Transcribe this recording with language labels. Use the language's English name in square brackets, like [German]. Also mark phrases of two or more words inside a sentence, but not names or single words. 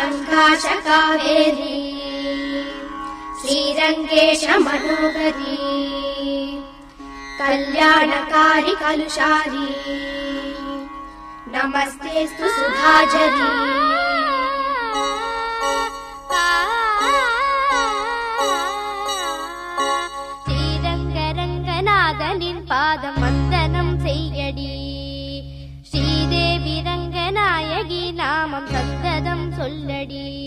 [Sanskrit] प्रकाश कावेरी श्रीरङ्गेश मनोहरी कल्याणकारी कलुषारी नमस्तेस्तु सुधाझरी [Tamil] ஸ்ரீரங்கரங்கநாதனின் பாதம் வந்தனம் செய்யடி ஸ்ரீதேவி ரங்கநாயகி நாமம் சந்ததம் சொல்லடி